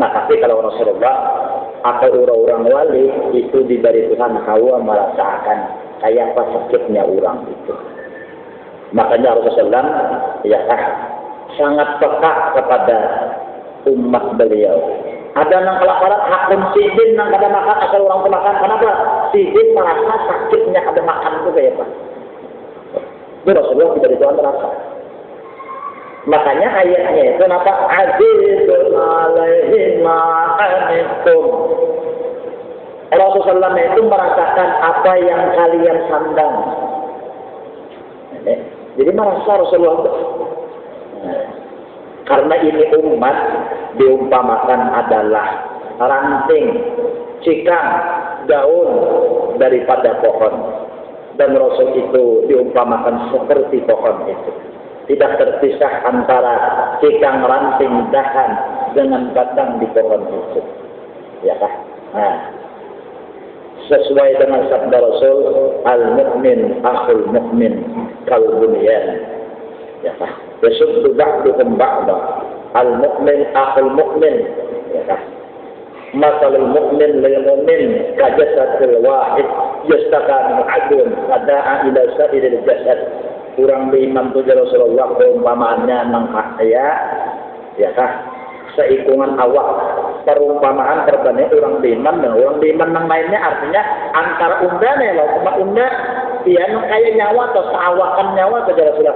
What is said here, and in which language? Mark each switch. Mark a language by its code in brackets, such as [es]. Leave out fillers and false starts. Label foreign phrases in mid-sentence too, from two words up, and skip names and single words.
[id] Nah, tapi kalau Rasulullah atau orang-orang wali itu diberi Tuhan hawa merasakan kayak apa sakitnya orang itu. Makanya Rasulullah ya sangat peka kepada umat beliau. [bjn] Ada yang kelaparan hakun sidin yang kada makan asal orang itu makan. Kenapa? Sidin merasa sakitnya kada makan itu kayak apa. [id] Itu Rasulullah diberi Tuhan merasa. Makanya ayatnya itu kenapa [ar] عزيز عليه ما عنتم. [id] Rasulullah itu merasakan apa yang kalian sandang. Jadi merasa Rasulullah itu Karena ini umat diumpamakan adalah ranting, cikang, daun daripada pohon. Dan Rasul itu diumpamakan seperti pohon itu. Tidak terpisah antara cikang, ranting, dahan dengan batang di pohon itu. Ya kan? Nah, sesuai dengan sabda Rasul, [ar] المؤمن أخو المؤمن كالبنيان. [id] Ya kan? [ar] يشد بعضهم بعضا. المؤمن أخو المؤمن. [id] Ya kan? [ar] مثل المؤمن للمؤمن كالجسد الواحد يشتكي منه عضو تداعى إلى سائر الجسد. [bjn] Orang beriman itu Rasulullah perumpamaannya nang kaya, ya kah? Seikungan awak. Perumpamaan terbanding orang beriman dan orang beriman yang lainnya artinya antara undanya loh, cuma unda dia kayak nyawa atau seawakan nyawa saja Rasulullah.